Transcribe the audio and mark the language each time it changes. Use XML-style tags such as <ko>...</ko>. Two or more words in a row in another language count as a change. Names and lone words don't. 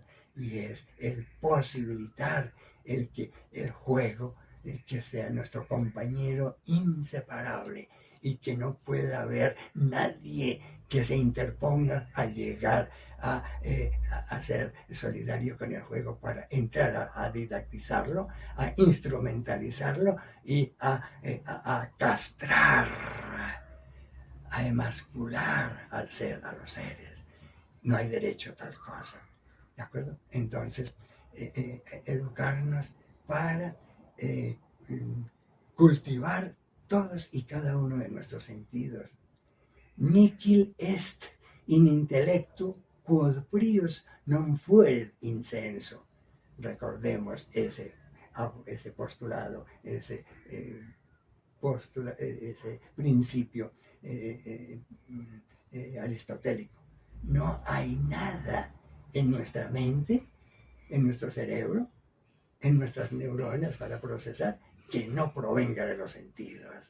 <es>Y es el posibilitar el que el juego que sea nuestro compañero inseparable, y que no pueda haber nadie que se interponga a llegar a ser solidario con el juego, para entrar a didactizarlo, a instrumentalizarlo y a castrar, a emascular al ser, a los seres. No hay derecho a tal cosa, ¿de acuerdo? Entonces, educarnos para cultivar todos y cada uno de nuestros sentidos.</es> <la>Nihil est in intellectu quod prius non fuerit incenso.</la> <es>Recordemos ese postulado, ese principio aristotélico. No hay nada en nuestra mente, en nuestro cerebro, en nuestras neuronas para procesar, que no provenga de los sentidos.</es>